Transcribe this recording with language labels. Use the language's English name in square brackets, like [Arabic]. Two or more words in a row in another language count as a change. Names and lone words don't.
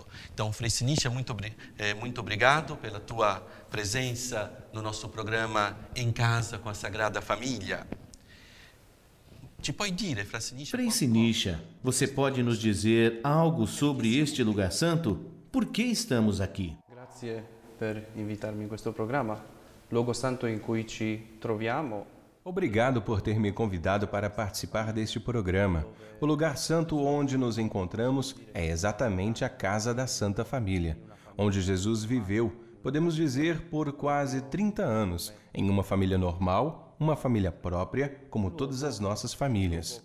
[Portuguese] Então, Frei Siniša, muito obrigado pela tua presença no nosso programa Em Casa com a Sagrada Família. Frei Siniša, você pode nos dizer algo sobre este lugar santo? Por que estamos aqui? [Italian] Grazie per invitarmi in questo programma. Luogo santo in cui ci troviamo. [Portuguese] Obrigado por ter me convidado para participar deste programa. O lugar santo onde nos encontramos é exatamente a Casa da Santa Família, onde Jesus viveu, podemos dizer, por quase 30 anos, em uma família normal, uma família própria, como todas as nossas famílias.